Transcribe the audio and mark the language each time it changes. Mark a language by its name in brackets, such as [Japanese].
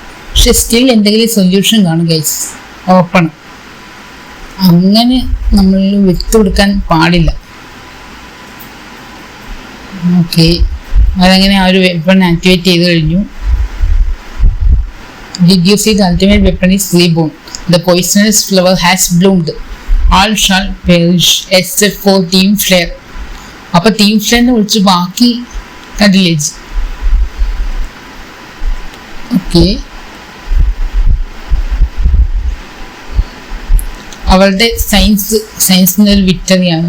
[Malayalam] പക്ഷെ സ്റ്റിൽ എന്തെങ്കിലും സൊല്യൂഷൻ കാണും ഗൈസ്, ഓപ്പൺ. അങ്ങനെ നമ്മൾ വിട്ടുകൊടുക്കാൻ പാടില്ല. ഓക്കെ, അതങ്ങനെ ആ ഒരു വെപ്പൺ ആക്ടിവേറ്റ് ചെയ്ത് കഴിഞ്ഞു. [English] Did you see the ultimate weapon is reborn? The poisonous flower has bloomed. All shall perish except for Team Flare. [Malayalam] അപ്പൊ ടീം ഫ്ലെയറിനെ വിളിച്ച് ബാക്കി കണ്ടില്ലേ? ഓക്കെ, അവളുടെ സയൻസിന്റെ ഒരു വിക്ടറിയാണ്.